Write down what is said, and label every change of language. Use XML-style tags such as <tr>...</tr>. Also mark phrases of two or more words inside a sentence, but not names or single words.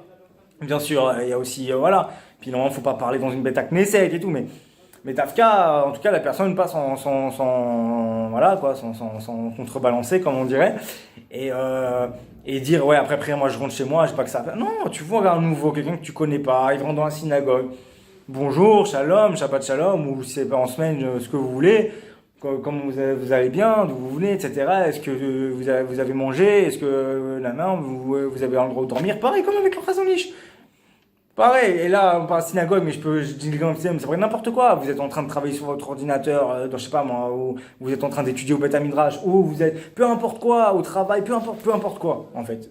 <fr>Bien sûr, il y a aussi, voilà. Puis normalement, faut pas parler dans une bête à Knesset et tout, mais Tafka, en tout cas, la personne passe voilà, quoi, sans contrebalancer, comme on dirait. Et, et dire, ouais, après, moi, je rentre chez moi, j'ai pas que ça à faire. Non, tu vois un nouveau, quelqu'un que tu connais pas, il rentre dans la synagogue. Bonjour,</fr> <he>שלום, שבת שלום,</he> <fr>ou si c'est pas en semaine, ce que vous voulez. Comment vous allez bien, d'où vous venez, etc. Est-ce que vous avez mangé, est-ce que vous avez le droit de dormir, pareil comme avec le Khazon-Ish. Pareil, et là on parle de synagogue, mais je dis comme c'est vrai n'importe quoi. Vous êtes en train de travailler sur votre ordinateur, je sais pas moi, ou vous êtes en train d'étudier au</fr> <he>בית מדרש,</he> <fr>ou vous êtes peu importe quoi, au travail, peu importe quoi en fait.</fr>